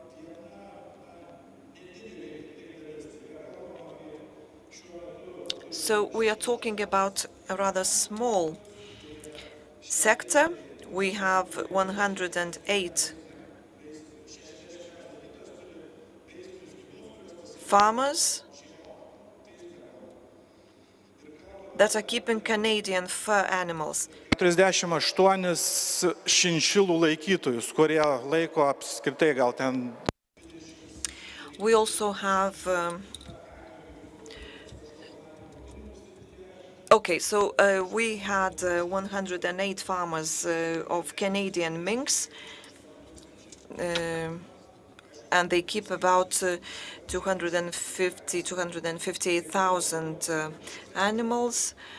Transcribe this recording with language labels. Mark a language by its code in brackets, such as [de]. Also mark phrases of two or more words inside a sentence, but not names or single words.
[en] So we are talking about a rather small sector. We have 108 farmers that are keeping Canadian fur animals. [lt] 48 šinšilų laikytojus, kurie laiko apskritai gal ten. [en] We also have we had 108 farmers of Canadian minks, and they keep about 258,000 animals.